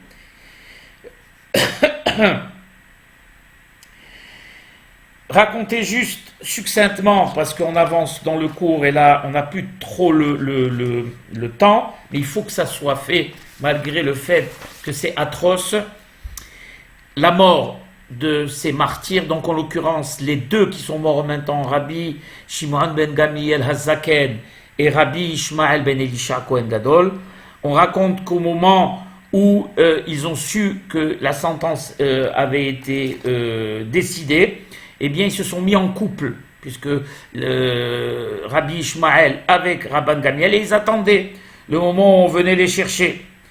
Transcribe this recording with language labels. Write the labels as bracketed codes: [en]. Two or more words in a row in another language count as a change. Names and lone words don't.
[fr] Raconter juste succinctement, parce qu'on avance dans le cours et là on n'a plus trop le temps, mais il faut que ça soit fait malgré le fait que c'est atroce. La mort de ces martyrs, donc en l'occurrence les deux qui sont morts en même temps, Rabbi Shimon ben Gamliel Hazaken et Rabbi Ishmael ben Elisha Kohen Gadol, on raconte qu'au moment où ils ont su que la sentence avait été décidée, eh bien, ils se sont mis en couple, puisque Rabbi Ishmael avec Rabban Gamliel, et ils attendaient le moment où on venait les chercher.